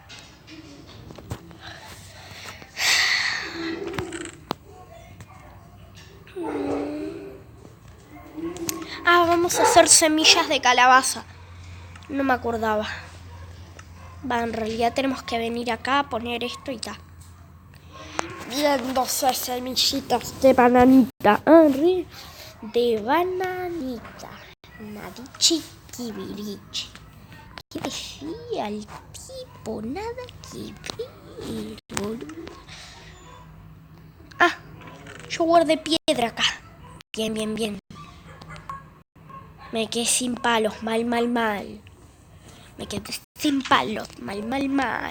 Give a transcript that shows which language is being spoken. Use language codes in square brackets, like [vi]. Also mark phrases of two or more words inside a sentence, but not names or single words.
[es] Ah, vamos a hacer semillas de calabaza. No me acordaba. Va, en realidad tenemos que venir acá a poner esto y tal. Bien, 12 semillitas de bananita. De bananita. Nadichi kibirichi. ¿Qué decía el tipo? Nada que ver, boludo. Ah, yo guardé piedra acá. Bien, bien, bien. Me quedé sin palos. Mal, mal, mal. Me quedé sin palos. Mal, mal, mal.